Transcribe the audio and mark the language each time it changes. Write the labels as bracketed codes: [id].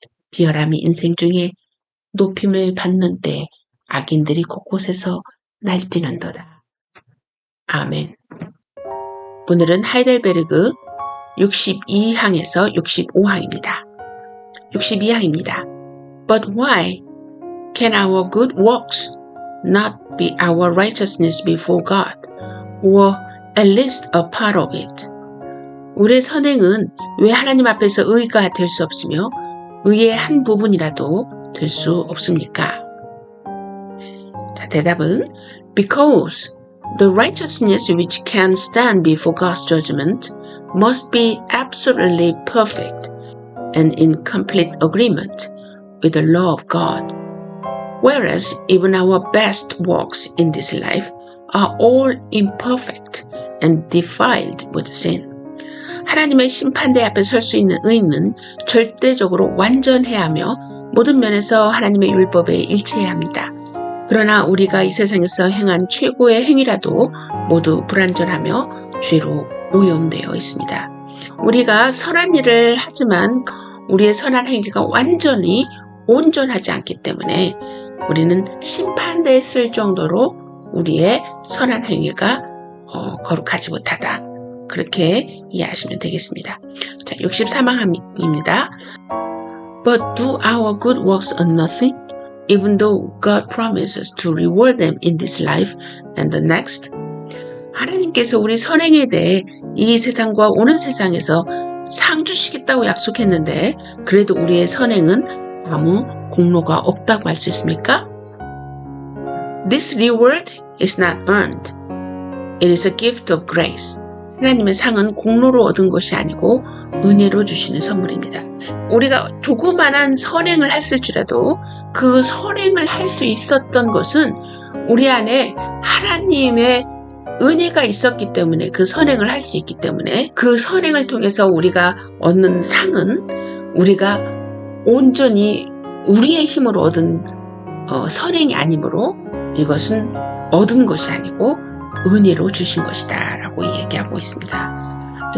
[ko] 비열함이 인생 중에 높임을 받는 때 악인들이 곳곳에서 날뛰는도다. 아멘. 오늘은 하이델베르그 62항에서 65항입니다. 62항입니다. [en] But why can our good works not be our righteousness before God, or at least a part of it? [ko] 우리의 선행은 왜 하나님 앞에서 의가 될 수 없으며 의의 한 부분이라도 될 수 없습니까? 자, 대답은 [en] Because the righteousness which can stand before God's judgment must be absolutely perfect and in complete agreement with the law of God, whereas even our best works in this life are all imperfect and defiled with sin. [ko] 하나님의 심판대 앞에 설 수 있는 의인은 절대적으로 완전해야 하며 모든 면에서 하나님의 율법에 일치해야 합니다. 그러나 우리가 이 세상에서 행한 최고의 행위라도 모두 불완전하며 죄로 오염되어 있습니다. 우리가 선한 일을 하지만 우리의 선한 행위가 완전히 온전하지 않기 때문에 우리는 심판대에 쓸 정도로 우리의 선한 행위가 거룩하지 못하다. 그렇게 이해하시면 되겠습니다. 자, 63항입니다. [en] But do our good works are nothing, even though God promises to reward them in this life and the next? [ko] 하나님께서 우리 선행에 대해 이 세상과 오는 세상에서 상 주시겠다고 약속했는데 그래도 우리의 선행은 아무 공로가 없다고 할 수 있습니까? [en] This reward is not earned. It is a gift of grace. [ko] 하나님의 상은 공로로 얻은 것이 아니고 은혜로 주시는 선물입니다. 우리가 조그만한 선행을 했을지라도 그 선행을 할 수 있었던 것은 우리 안에 하나님의 은혜가 있었기 때문에 그 선행을 할 수 있기 때문에 그 선행을 통해서 우리가 얻는 상은 우리가 온전히 우리의 힘으로 얻은 선행이 아니므로 이것은 얻은 것이 아니고 은혜로 주신 것이다 라고 얘기하고 있습니다.